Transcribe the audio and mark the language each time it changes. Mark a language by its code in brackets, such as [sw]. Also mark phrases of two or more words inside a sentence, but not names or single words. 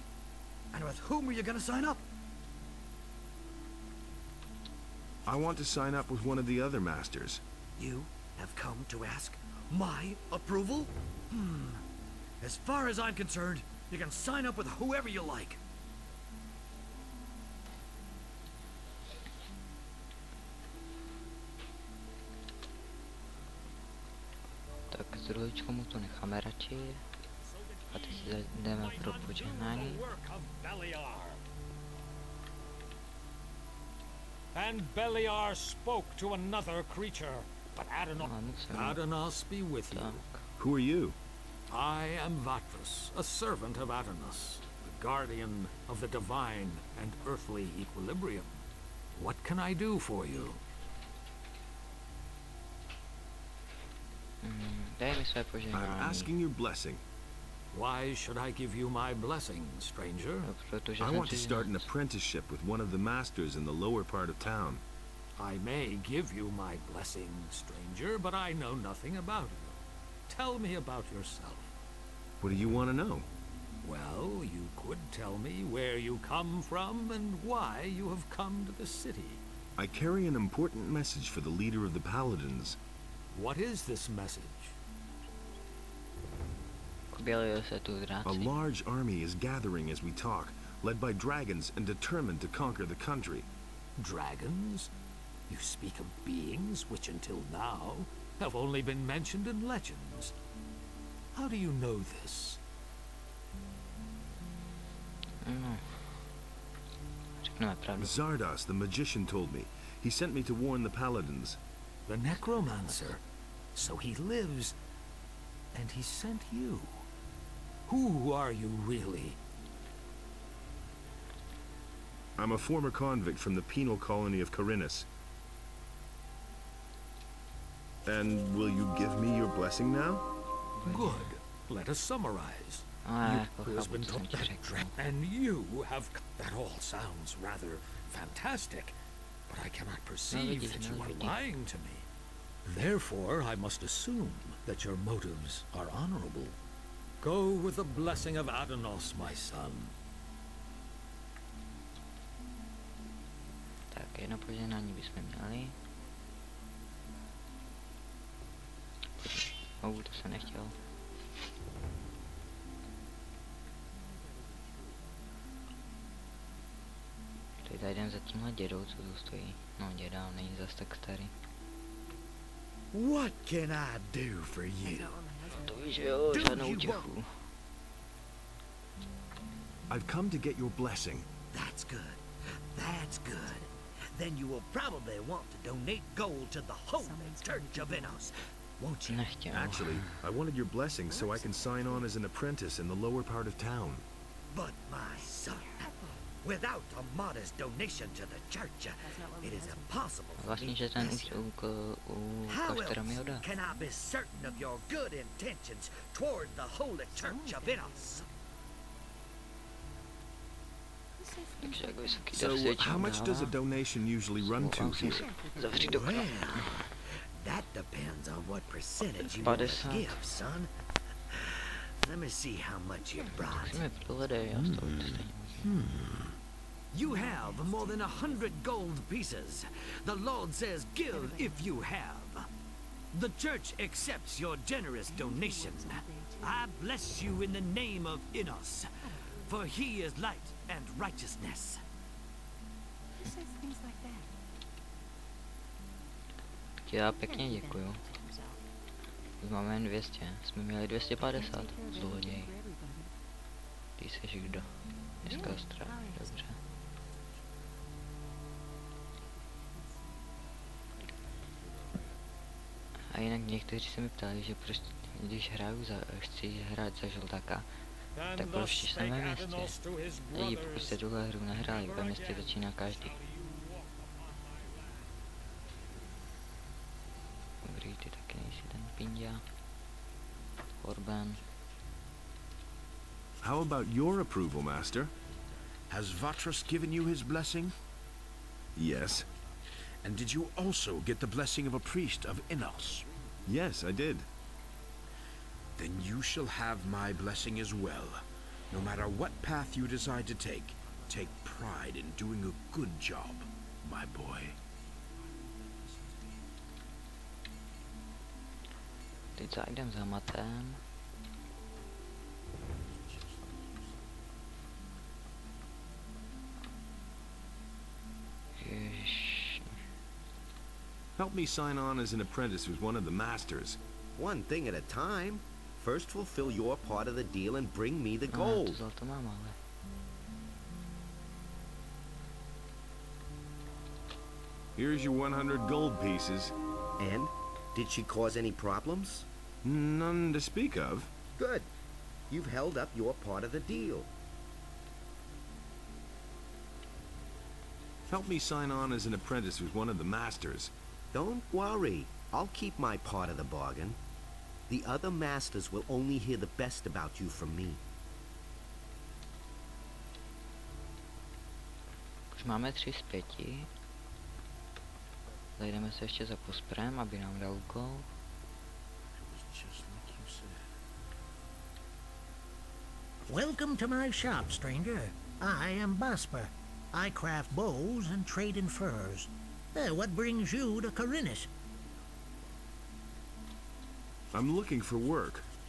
[en] And with whom are you going to sign up? I want to sign up with one of the other masters. You have come to ask my approval? As far as I'm concerned, you can sign up with whoever you like. [cs] Tak s druhičkou mu to necháme radši. A teď si jdeme pro požehnání. [en] And Beliar spoke to another creature, but Adanos be with you. [cs] Tak. [en] Who are you? I am Vatrus, a servant of Adanos, the guardian of the divine and earthly equilibrium. What can I do for you? [cs] Daj mi své [en] I'm [cs] požehnání. [en] asking your blessing. Why should I give you my blessing, stranger? [cs] No, protože [en] I [cs] jsem [en] want to start an [cs] cizinec. [en] apprenticeship with one of the masters in the lower part of town. I may give you my blessing, stranger, but I know nothing about you. Tell me about yourself. What do you want to know? Well, you could tell me where you come from and why you have come to the city. I carry an important message for the leader of the paladins. What is this message? [cs] Objevili se tu [en] A [cs] dráci. [en] large army is gathering as we talk, led by dragons and determined to conquer the country. Dragons? You speak of beings which until now have only been mentioned in legends. How do you know this? [cs] No. Řekneme pravdu. [en] Zardos, the magician, told me. He sent me to warn the paladins. The necromancer. So he lives, and he sent you. Who are you really? I'm a former convict from the penal colony of Corinus. And will you give me your blessing now? Good. Let us summarize. [cs] A, [en] Who has been [cs] chápu, co [en] taught [cs] jsem ti [en] that [cs] řekl. [en] and you have... That all sounds rather fantastic, but I cannot perceive [cs] vidíš, [en] that [cs] no [en] you are [cs] vidíš. [en] lying to me. Therefore, I must assume that your motives are honorable. Go with the blessing of Adanos, my son. [cs] Tak, jedno požehnání bychom měli. To jsem nechtěl. Tady jdem za tímhle dědou, co tu stojí. No děda, není zas tak starý. [en] What can I do for you? [cs] To víš, že jo, žádnou útěchu. [en] I've come to get your blessing. That's good. That's good. Then you will probably want to donate gold to the Holy Church of Innos, won't you? [cs] Nechtěl. [en] Actually, I wanted your blessing so I can sign on as an apprentice in the lower part of town. But my son, without a modest donation to the church, it is impossible for [cs] Vlastně, [en] me [cs] že [en] to [cs] ten [en] bless you. [cs] u [en] How [cs] kláštera mi ho [en] else [cs] dá. [en] can I be certain of your good intentions toward the Holy Church of Innos? [cs] Takže jak vysoký [en] So, how much does a donation usually run to here? [cs] Zavři do [en] Well, that depends on what percentage you want to [cs] 50. [en] give, son. Let me see how much you brought. [cs] Si mi prohledej, já z toho to stejně. [en] You have more than 100 gold pieces. The Lord says give if you have. The church accepts your generous donation. I bless you in the name of Innos, for he is light and righteousness. [cs] Ti já pěkně děkuju. Už máme jen 200, jsme měli 250, zloděj. Ty seš kdo? Dneska stráž, dobře. A jinak někteří se mi ptali, že prostě, když chci hrát za žoldáka, tak proč jsem ve městě? Lidi, pokud jste tuhle hru nehráli, ve městě začíná každý. Dobrý, ty taky nejsi ten pindia. [en] Orban. How about your approval, Master? Has Vatras given you his blessing? Yes. And did you also get the blessing of a priest of Innos? Yes, I did. Then you shall have my blessing as well. No matter what path you decide to take pride in doing a good job, my boy. [cs] Teď zajdem za matem. Ježiš. [en] Help me sign on as an apprentice with one of the masters. One thing at a time. First fulfill your part of the deal and bring me the [cs] No, to [en] gold. [cs] zlato mám, ale. [en] Here's your 100 gold pieces. And did she cause any problems? None to speak of. Good. You've held up your part of the deal. Help me sign on as an apprentice with one of the masters. Don't worry. I'll keep my part of the bargain. The other masters will only hear the best about you from me. [cs] Už máme 3 z 5. Zajdeme se ještě za posprem, aby nám dal úkol. [en] Welcome to my shop, stranger. I am Basper. I craft bows and trade in furs. What brings you to Corinus? I'm looking for work.